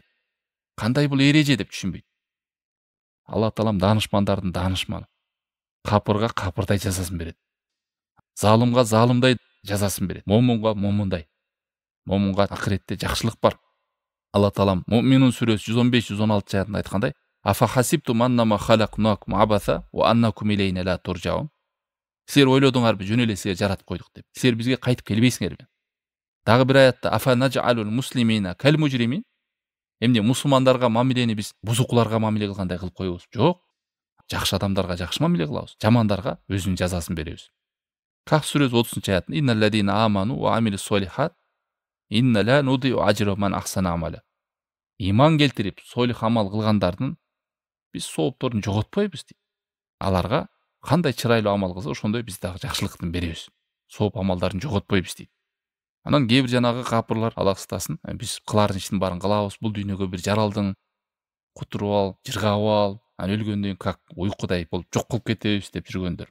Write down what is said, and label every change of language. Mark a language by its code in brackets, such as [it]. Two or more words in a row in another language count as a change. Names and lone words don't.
[ky] Кандай бул эреже деп түшүнбөйт. Алла таалам данышмандардын данышманы. Капырга капырдай жазасын берет. Залымга залымдай жазасын берет. Момунга момундай. Момунга акыретте жакшылык бар. Алла таалам Муъминун сүрөсү 115-116 аятында айткандай: [ar] "أفحسبتم أنما خلقناكم عبثا وأنكم إلينا لا ترجعون." [ky] Силер ойлодуңарбы, жөн эле силерди жаратып койдук деп. Силер бизге кайтып келбейсиңерби? Дагы бир аятта: [ar] "أفنجعل المسلمين كالمجرمين." [ky] Эмне мусулмандарга мамилени биз бузукуларга мамиле кылгандай кылып коебуз? Жок. Жакшы адамдарга жакшы мамиле кылабыз, жамандарга өзүнүн жазасын беребиз. Кахф сүрөсү 30-аятында: [ar] "إن الذين آمنوا وعملوا الصالحات إنا لا نضيع أجر من أحسن عملا." [ky] Иман келтирип, солих амал кылгандардын биз соопторун жоготпойбуз дейт. Аларга кандай чырайлуу амал кылса, ошондой биз дагы жакшылыктын беребиз. Сооп амалдарын жоготпойбуз дейт. Анан кээ бир жанагы капырлар Алла сактасын, биз кылардын иштин баарын кылабыз, бул дүйнөгө бир жаралдың, кутуруп ал, жыргап ал, анан өлгөндөн кийин как уйкудай болуп жок кылып кетебиз деп жүргөндөр.